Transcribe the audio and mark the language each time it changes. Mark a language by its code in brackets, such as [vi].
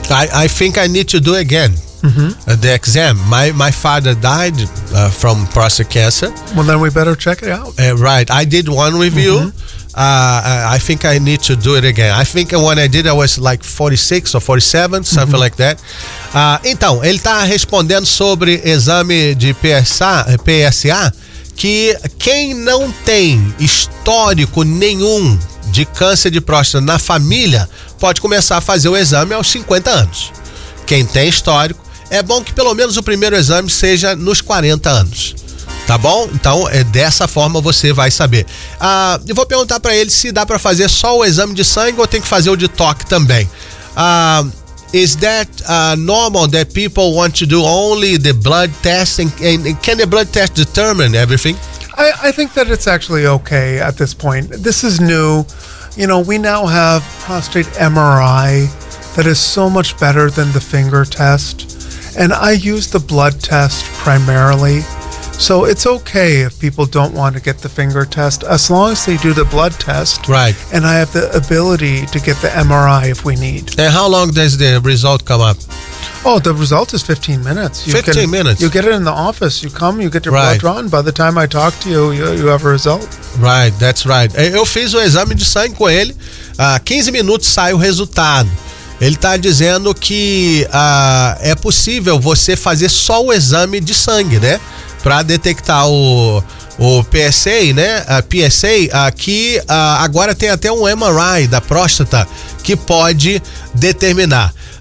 [en] I think I need to do again the exam. My father died from prostate cancer. Well, then we better check it out. Right. I did one with you. I think I need to do it again. I think when I did, I was like 46 or 47, something like that. [pt] Então, ele está respondendo sobre exame de PSA, que quem não tem histórico nenhum de câncer de próstata na família pode começar a fazer o exame aos 50 anos. Quem tem histórico, é bom que pelo menos o primeiro exame seja nos 40 anos. Tá bom? Então, é dessa forma você vai saber. Ah, eu vou perguntar para ele se dá para fazer só o exame de sangue ou tem que fazer o de toque também. [en] Is that normal that people want to do only the blood test? And can the blood test determine everything? I think that it's actually okay at this point. This is new. You know, we now have prostate MRI that is so much better than the finger test. And I use the blood test primarily. So it's okay if people don't want to get the finger test, as long as they do the blood test. Right. And I have the ability to get the MRI if we need. And how long does the result come up? Oh, the result is 15 minutes. You can, you get it in the office. You come, you get your blood drawn. By the time I talk to you, you have a result. Right, that's right. [pt] Eu fiz o exame de sangue com ele. 15 minutos sai o resultado. Ele está dizendo que é possível você fazer só o exame de sangue, né? Para detectar o PSA, né? PSA, aqui agora tem até um MRI da próstata que pode determinar.